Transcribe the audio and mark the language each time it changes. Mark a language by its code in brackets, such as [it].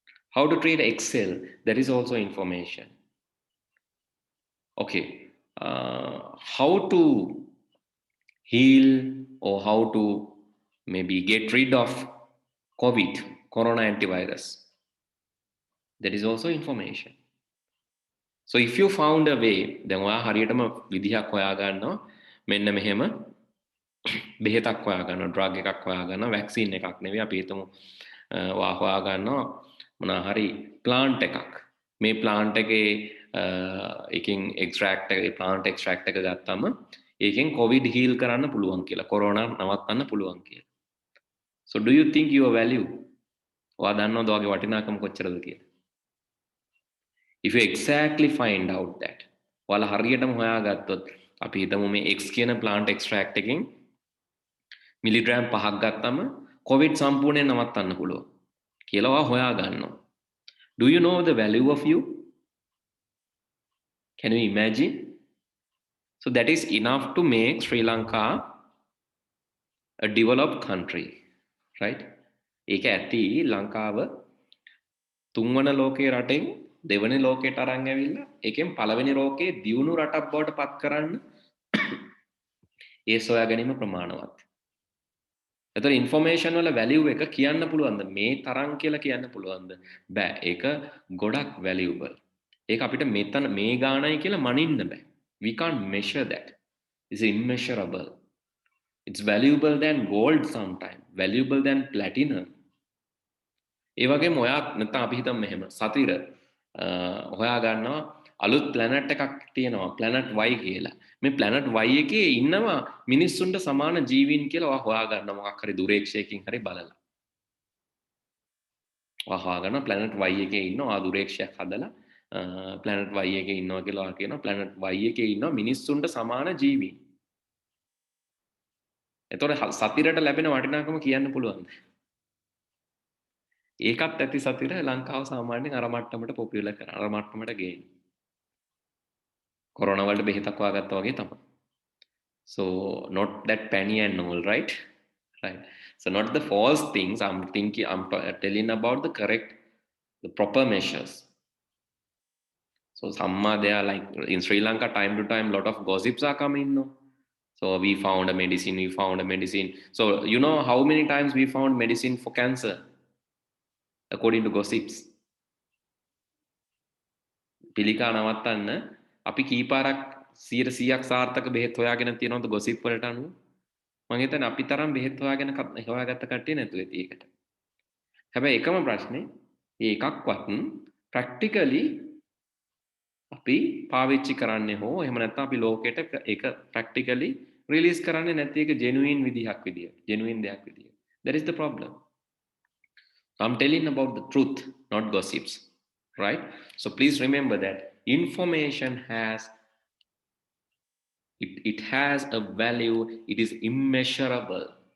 [en] How to create Excel, that is also information. Okay, how to heal or how to maybe get rid of COVID, corona antivirus, that is also information. So if you found a way, [si] දැන් ඔයා හරියටම විදිහක් හොයාගන්නවා මෙන්න මෙහෙම බෙහෙතක් හොයාගන්නවා drug එකක් හොයාගන්නවා vaccine එකක් නෙවෙයි අපි හිතමු ඔයා හොයාගන්නවා මොනවා හරි ප්ලාන්ට් එකක් මේ ප්ලාන්ට් එකේ එකකින් එක්ස්ට්‍රැක්ට් එක ප්ලාන්ට් එක්ස්ට්‍රැක්ට් එක ගත්තම ඒකෙන් කොවිඩ් හීල් කරන්න පුළුවන් කියලා කොරෝනා නවත්තන්න පුළුවන් කියලා. [en] So do you think your value? [si] ඔයා දන්නවද ඔයාගේ වටිනාකම කොච්චරද කියලා? [en] If you exactly find out that [si] ඔයාලා හරියටම හොයාගත්තොත් අපි හිතමු මේ X කියන plant extract එකෙන් මිලිග්‍රෑම් 5ක් ගත්තම COVID සම්පූර්ණයෙන් නවත්තන්න පුළුවන් කියලා ඔයා හොයාගන්නවා. [en] Do you know the value of you? Can you imagine? So that is enough to make Sri Lanka a developed country, right? [si] ඒක ඇති ලංකාව තුන්වන ලෝකයේ රටෙන් දෙවනි ලෝකයට අරන් ඇවිල්ලා ඒකෙන් පළවෙනි ලෝකයේ දියුණු රටක් බවට පත් කරන්න ඒ සොයා ගැනීම ප්‍රමාණවත්. එතකොට ඉන්ෆර්මේෂන් වල වැලියු එක කියන්න පුළුවන්ද මේ තරම් කියලා කියන්න පුළුවන්ද? බෑ. ඒක ගොඩක් වැලියබල්. ඒක අපිට මෙතන මේ ගානයි කියලා මනින්න බෑ. [en] We can't measure that. It's immeasurable. It's valuable than gold sometime. Valuable than platinum. [si] ඒ වගේම ඔයා නැත්නම් අපි හිතමු මෙහෙම සතිර හොයා ගන්නවා අලුත් ප්ලැනට් එකක් තියෙනවා ප්ලැනට් Y කියලා. මේ ප්ලැනට් Y එකේ ඉන්නවා මිනිස්සුන්ට සමාන ජීවීන් කියලා ඔයා හොයා ගන්නවා මොකක් හරි දුරේක්ෂයකින් හරි බලලා. ඔයා හොයා ගන්නවා ප්ලැනට් Y එකේ ඉන්නවා ආ දුරේක්ෂයක් හදලා ප්ලැනට් Y එකේ ඉන්නවා කියලා ඔයා කියනවා ප්ලැනට් Y එකේ ඉන්නවා මිනිස්සුන්ට සමාන ජීවීන්. එතකොට සතිරට ලැබෙන වටිනාකම කියන්න පුළුවන්ද? ඒකත් ඇති සතිර ලංකාව සාමාන්‍යයෙන් අර මට්ටමට පොපියුලර් කරන අර මට්ටමට ගේන. කොරෝනා වලට බෙහෙතක් හොයාගත්තා වගේ තමයි. [en] So not that penny and all, right? Right. So not the false things. I'm telling about the correct, the proper measures. So some they are like in Sri Lanka, time to time, lot of gossips are coming. No? So we found a medicine. We found a medicine. So you know how many times we found medicine for cancer, according to gossips. [si] පිළිකා නවත්තන්න අපි කීපාරක් 100ක් සාර්ථක බෙහෙත් හොයාගෙන තියෙනවද gossip වලට අනුව? මම හිතන්නේ අපි තරම් බෙහෙත් හොයාගත්ත කට්ටිය නැතුව ඇති ඒකට. හැබැයි එකම ප්‍රශ්නේ මේ එකක්වත් ප්‍රැක්ටිකලි අපි පාවිච්චි කරන්නේ හෝ එහෙම නැත්නම් අපි ලෝකෙට ඒක ප්‍රැක්ටිකලි රිලීස් කරන්නේ නැති එක ජෙනුයින් විදිහක් විදියට ජෙනුයින් දෙයක් විදියට. [en] That is the problem. I'm telling about the truth, not gossips, right? So please remember that information has it has a value, it is immeasurable.